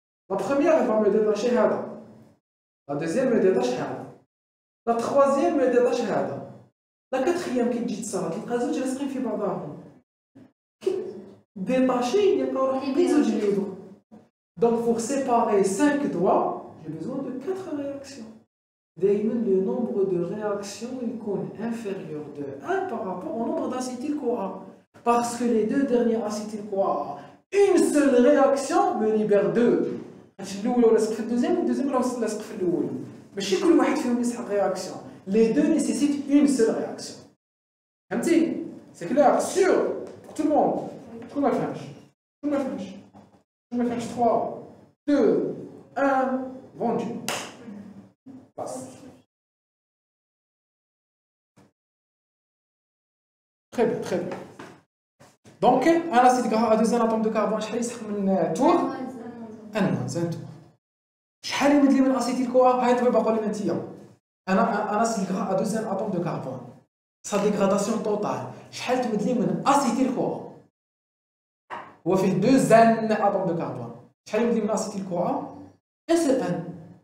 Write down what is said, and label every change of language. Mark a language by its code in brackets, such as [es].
[fr] La première, elle va me détacher [ar] هذا. [fr] La deuxième me détache هذا. La troisième me détache [ar] هذا. [fr] La quatrième qui [ar] تجي تصرا تلقى زوج لاصقين في بعضهم. كي ديتاشي يلقاو روحهم بين زوج ليبر. [fr] Donc pour séparer 5 doigts, j'ai besoin de 4 réactions. D'ailleurs, le nombre de réactions est inférieur de 1 par rapport au nombre d'acétyl-CoA. Parce que les 2 derniers acétyl-CoA, une seule réaction me libère 2. Le deuxième ou le deuxième [ar] لاصق في الأول. ماشي كل واحد فيهم يسحق réaction. [fr] Les deux nécessitent une seule réaction. [ar] فهمتي؟ [fr] C'est clair, sûr, pour tout le monde. [ar] شكون ما فهمش؟ شكون ما فهمش؟ شكون ما فهمش 3 2 1 vendu. [fr] Passe. Très bien, très bien. Donc, un acide gras à 2 atomes de carbone, [ar] شحال يسحق من [fr] tour؟ un tour. [ar] شحال يمد لي من اسيتيل كوا؟ هاي الطبيب قول لي انت. انا [fr] اسيد gras à 2 atomes de carbone. Sa dégradation totale. [ar] شحال تمد لي من اسيتيل كوا؟ هو فيه 2 [fr] atomes de carbone. [ar] شحال يمد لي من اسيتيل كوا؟ [fr] un seul N.